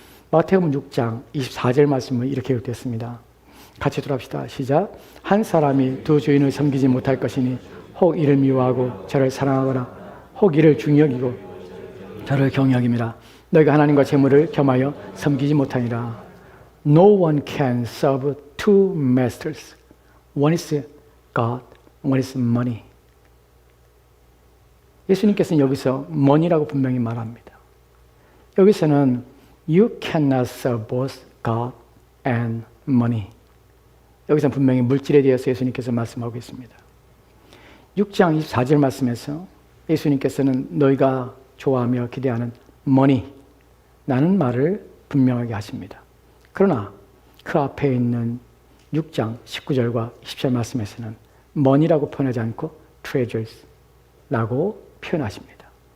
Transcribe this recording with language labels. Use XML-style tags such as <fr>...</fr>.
<ko>마태복음 6장 24절 말씀은 이렇게 기록되었습니다. 같이 돌아봅시다. 시작. 한 사람이 두 주인을 섬기지 못할 것이니 혹 이를 미워하고 저를 사랑하거나 혹 이를 중히 여기고 저를 경히 여김이라. 너희가 하나님과 재물을 겸하여 섬기지 못하니라.</ko> <en>No one can serve two masters. One is God, one is money.</en> <ko>예수님께서는 여기서 money라고 분명히 말합니다. 여기서는</ko> <en>you cannot serve both God and money.</en> <ko>여기서 분명히 물질에 대해서 예수님께서 말씀하고 있습니다. 6장 24절 말씀에서 예수님께서는 너희가 좋아하며 기대하는 money, 라는 말을 분명하게 하십니다. 그러나 그 앞에 있는 6장 19절과 20절 말씀에서는 money라고 표현하지 않고 treasures라고 표현하십니다.</ko>